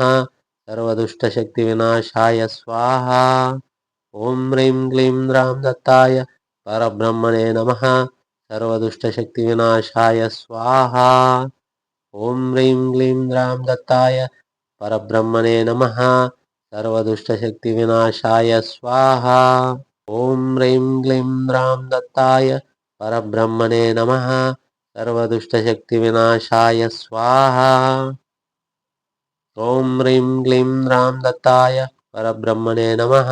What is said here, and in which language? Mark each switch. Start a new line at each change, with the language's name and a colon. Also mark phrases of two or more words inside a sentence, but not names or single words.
Sanskrit: సర్వదుష్టశక్తి వినాశాయ స్వాహా. ఓం హ్రీం క్లీం రాం దత్తాయ పరబ్రహ్మణే నమః. సర్వదుష్టశక్తి వినాశాయ స్వాహా. ఓం హ్రీం క్లీం రాం దత్తాయ పరబ్రహ్మణే నమః. सर्वदुष्टशक्तिविनाशाय स्वाहा। ॐ ह्रीं क्लीं रां दत्ताय परब्रह्मणे नमः। सर्वदुष्टशक्तिविनाशाय स्वाहा। ॐ ह्रीं क्लीं रां दत्ताय परब्रह्मणे नमः।